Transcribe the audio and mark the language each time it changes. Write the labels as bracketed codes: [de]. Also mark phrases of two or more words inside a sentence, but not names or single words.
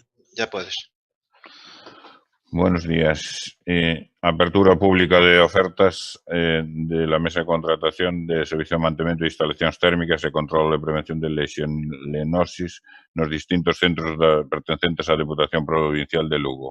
[es] Ya puedes. Buenos días. Apertura pública de ofertas de la mesa de contratación de servicio [gl] de mantemento de instalacións térmicas e control e prevención de lexionellosis nos distintos centros pertencentes á Deputación Provincial de Lugo.